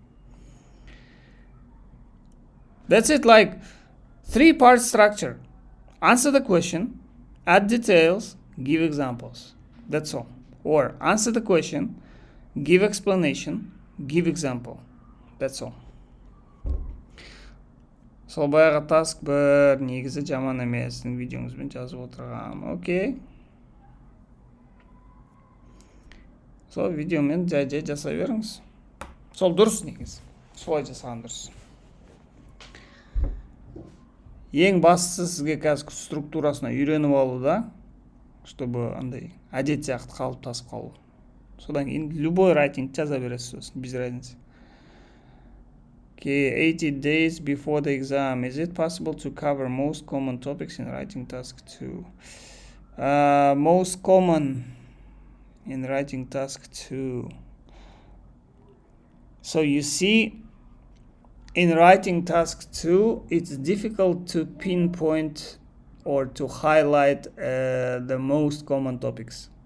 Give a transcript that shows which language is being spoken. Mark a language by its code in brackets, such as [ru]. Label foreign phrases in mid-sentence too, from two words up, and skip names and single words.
[en] That's it, like 3-part structure. Answer the question, add details, give examples. That's all. Or answer the question, give explanation, give example. That's all. [kk] Сол баяғы task бір негізі жаман емес. Сіздің видеоңызбен жазып отырғам. [en] Okay. [kk] сол видеомен жай жасай беріңіз. Сол дұрыс негізі. Солай жасаған дұрыс. Ең бастысы сізге қазір структурасына үйреніп алу да, чтобы андай әдет сияқты қалыптасып қалу. Содан кейін любой writing жаза бересіз, [ru] без разницы. [en] Okay, 80 days before the exam. Is it possible to cover most common topics in writing task 2? Most common in writing task 2. So you see, in writing task 2, it's difficult to pinpoint or to highlight the most common topics.